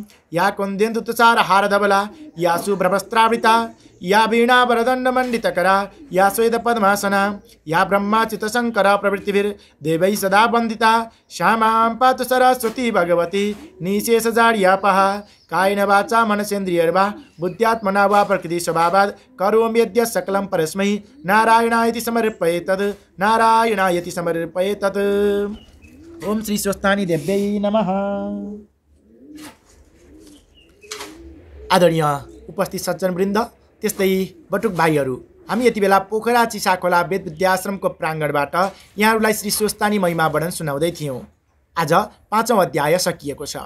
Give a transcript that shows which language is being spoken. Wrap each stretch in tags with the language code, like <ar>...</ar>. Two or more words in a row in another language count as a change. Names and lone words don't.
<sa>या कुन्देन्दु तुषार हारधवला या शुभ्रवस्त्रावृता या वीणा वरदंड मंडितकरा या श्वेत पद्मासना या ब्रह्माच्युत शंकर प्रवृत्तिभिर्देवैः सदा वन्दिता श्यामां पातु सरस्वती भगवती निशेष जाड्यापः। कायेन वाचा मनसेन्द्रियर्वा बुद्ध्यात्मना वा प्रकृति स्वभावात् करोमि यद्य सकलं परस्मै नारायणायति समर्पयेतत् नारायणायति समर्पयेतत्। ओम श्री स्वस्तानी देव्यै नमः।</sa> <ne>आदरणीय उपस्थित सज्जनवृन्द, त्यस्तै बटुक भाइहरू, हामी यति बेला पोखरा चिसाखोला वेद विद्याश्रमको प्राङ्गणबाट यहाँहरूलाई श्री स्वस्तानी महिमा वर्णन सुनाउँदै थियौँ। आज 5औं अध्याय सकिएको छ।</ne>